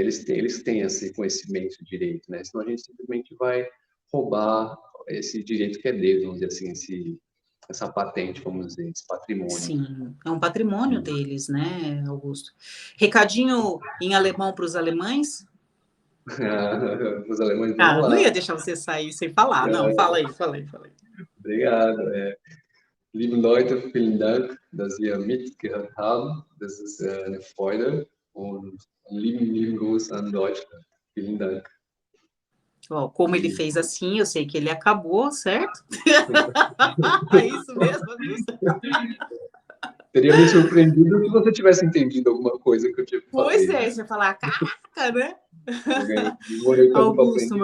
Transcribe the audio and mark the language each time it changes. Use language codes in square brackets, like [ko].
[pt] Eles têm esse conhecimento direito, né? Senão a gente simplesmente vai roubar esse direito que é deles, vamos dizer assim, essa patente, vamos dizer, esse patrimônio. Sim, é um patrimônio deles, né, Augusto? Recadinho em alemão para os alemães? Os alemães, vamos Ah, não ia lá. deixar você sair sem falar, não. Fala aí, fala aí, fala aí. Obrigado. [de] Liebe Leute, vielen Dank, dass ihr mitgehört habt. Das ist eine Freude und einen lieben Gruß an Deutschland. Vielen Dank. [pt] Ó, como ele E fez assim, eu sei que ele acabou, certo? É isso mesmo, Augusto? teria me surpreendido se você tivesse entendido alguma coisa que eu tive que Pois fazer, é, né? você vai falar, caraca, né? Demorei tanto para Augusto, meu